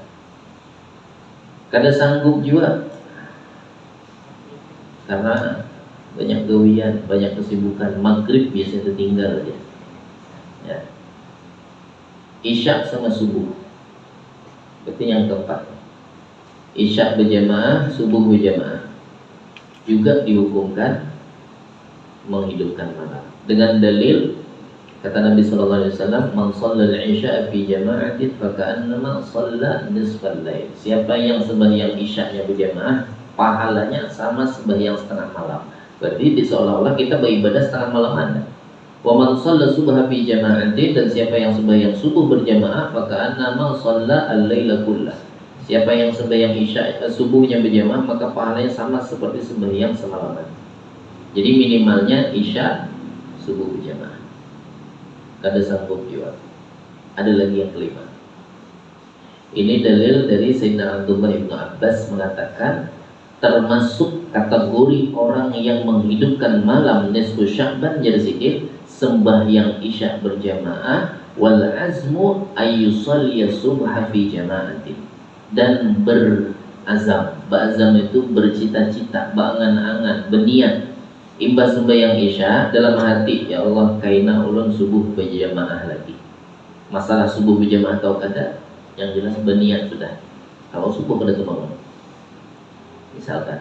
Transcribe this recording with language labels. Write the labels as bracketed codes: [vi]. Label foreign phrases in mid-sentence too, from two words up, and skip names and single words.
[bjn] Kada sanggup juga, karena banyak gawian, banyak kesibukan. [id] Maghrib biasanya tertinggal aja. Ya. Isya sama subuh, berarti yang keempat. Isya berjamaah, subuh berjamaah, juga dihukumkan menghidupkan malam. Dengan dalil kata Nabi [ar] صلى الله عليه وسلم, "من صلى العشاء في جماعة فكأنما صلى نصف الليل." [id] Siapa yang sembahyang isya-nya berjamaah, pahalanya sama sembahyang setengah malam. Berarti seolah-olah kita beribadah setengah malaman. [ar] ومن صلى الصبح في جماعة, [id] dan siapa yang sembahyang subuh berjamaah, [ar] فكأنما صلى الليل كله. [id] Siapa yang sembahyang isya subuhnya berjamaah, maka pahalanya sama seperti sembahyang semalaman. Jadi minimalnya isya, subuh berjamaah. Kada sanggup juga. Ada lagi yang kelima. Ini dalil dari Sayyidina Abdullah ibn Abbas mengatakan, termasuk kategori orang yang menghidupkan malam nisfu Sya'ban berzikir, sembahyang isya berjamaah, [ar] والعزم أن يصلي الصبح في جماعة, [id] dan berazam. Berazam itu bercita-cita, beangan-angan, berniat imbas sembahyang isya dalam hati, ya Allah [bjn] kaina ulun [id] subuh berjamaah lagi. Masalah subuh berjamaah atau kada, yang jelas berniat sudah. Kalau subuh kada terbangun, misalkan.